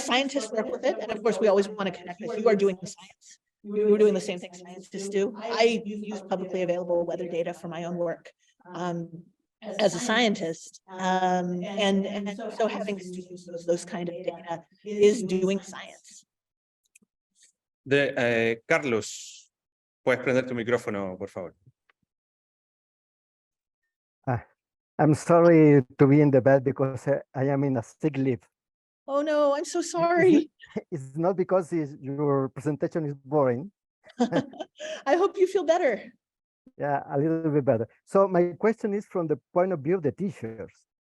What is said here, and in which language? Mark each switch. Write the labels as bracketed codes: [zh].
[en] Scientists work with it, and of course, we always want to connect with you are doing science. We're doing the same thing scientists do. I use publicly available weather data for my own work as a scientist, and so having students use those kind of data is doing science. [es] Carlos, puedes prender tu micrófono, por favor. [en] I'm sorry to be in the bed because I am in a sick leave. Oh no, I'm so sorry. It's not because your presentation is boring. I hope you feel better. Yeah, a little bit better. So my question is from the point of view of the teachers.